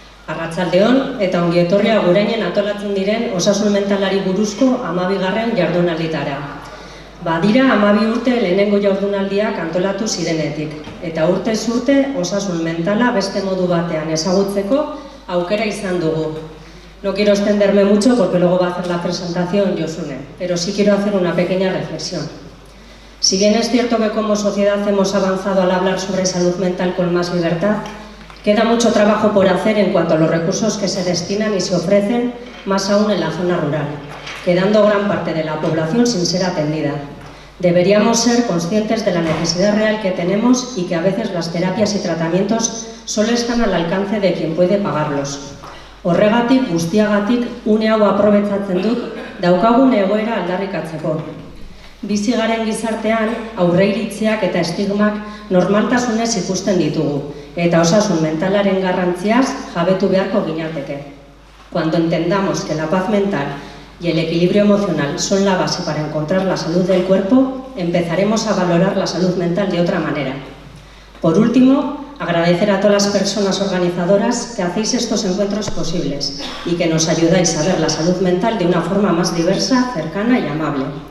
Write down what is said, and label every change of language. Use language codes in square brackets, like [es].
[eu] Arratsaldeon eta ongi etorria Agurainen antolatzen diren osasun mentalari buruzko 12. jardunalditara. Badira 12 urte lehenengo jardunaldiak antolatu zirenetik, eta urtez urte osasun mentala beste modu batean ezagutzeko aukera izan dugu. [es] No quiero extenderme mucho porque luego va a hacer la presentación Josune, pero sí quiero hacer una pequeña reflexión. Si bien es cierto que como sociedad hemos avanzado al hablar sobre salud mental con más libertad, queda mucho trabajo por hacer en cuanto a los recursos que se destinan y se ofrecen, más aún en la zona rural, quedando gran parte de la población sin ser atendida. Deberíamos ser conscientes de la necesidad real que tenemos y que a veces las terapias y tratamientos solo están al alcance de quien puede pagarlos. [eu] Horregatik, guztiagatik, une hau aprobetxatzen dut, daukagun egoera aldarrikatzeko. Bizi garen gizartean, aurreiritziak eta estigmak normaltasunez ikusten ditugu, eta osasun mentalaren garrantziaz jabetu beharko ginateke. [es] Cuando entendamos que la paz mental y el equilibrio emocional son la base para encontrar la salud del cuerpo, empezaremos a valorar la salud mental de otra manera. Por último, agradecer a todas las personas organizadoras que hacéis estos encuentros posibles y que nos ayudáis a ver la salud mental de una forma más diversa, cercana y amable.